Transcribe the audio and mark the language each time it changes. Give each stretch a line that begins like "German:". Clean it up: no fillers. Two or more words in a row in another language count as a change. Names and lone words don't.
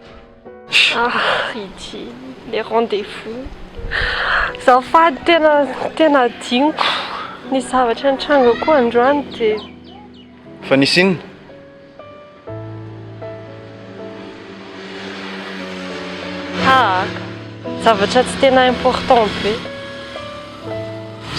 Malagasy: Ity le rendez-vous. Zafady tena adiniko. Ny zavatra nitranga koa androany dia Fa nisy inona? zavatra tsy tena important be.